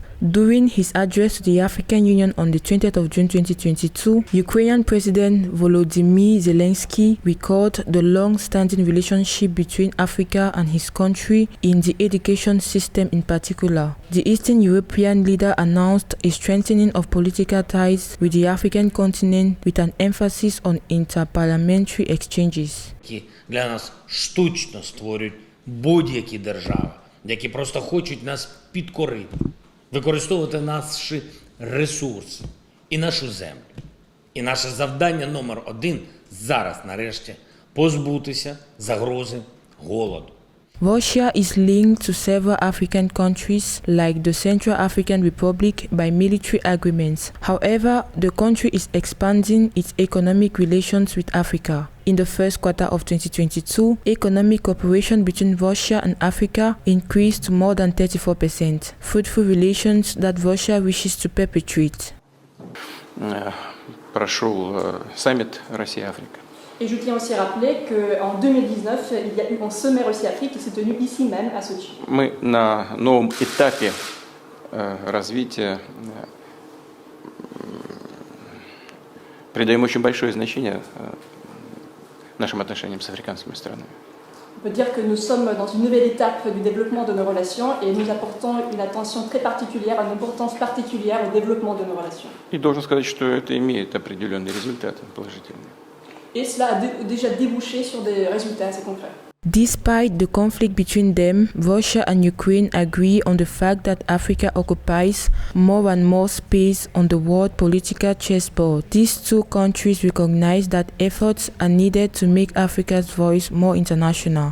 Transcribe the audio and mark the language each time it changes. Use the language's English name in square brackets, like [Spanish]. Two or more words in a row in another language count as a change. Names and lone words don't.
[English] During his address to the African Union on the 20th of June 2022, Ukrainian President Volodymyr Zelensky recalled the long-standing relationship between Africa and his country in the education system in particular. The Eastern European leader announced a strengthening of political ties with the African continent with an emphasis on interparliamentary exchanges. [Ukrainian] Для нас штучно створюють будь-які держави, які просто хочуть нас підкорити, використовувати наші ресурси і нашу землю. І наше завдання номер один зараз, нарешті, позбутися загрози голоду. [English] Russia is linked to several African countries, like the Central African Republic, by military agreements. However, the country is expanding its economic relations with Africa. In the first quarter of 2022, economic cooperation between Russia and Africa increased to more than 34%, fruitful relations that Russia wishes to perpetuate. [Russian] Прошел саммит Россия-Африка. [French] Et je tiens aussi à rappeler qu'en 2019, il y a eu un sommet Russie-Afrique qui s'est tenu ici même, à Sotchi. [Russian] Мы на новом этапе развития придаем очень большое значение нашим отношениям с африканскими странами. [French] On peut dire que nous sommes dans une nouvelle étape du développement de nos relations et nous apportons une attention très particulière, une importance particulière au développement de nos relations. [Russian] И должен сказать, что это имеет определенные результаты положительные. [French] Et cela a déjà débouché sur des résultats assez concrets. [English] Despite the conflict between them, Russia and Ukraine agree on the fact that Africa occupies more and more space on the world political chessboard. These two countries recognize that efforts are needed to make Africa's voice more international.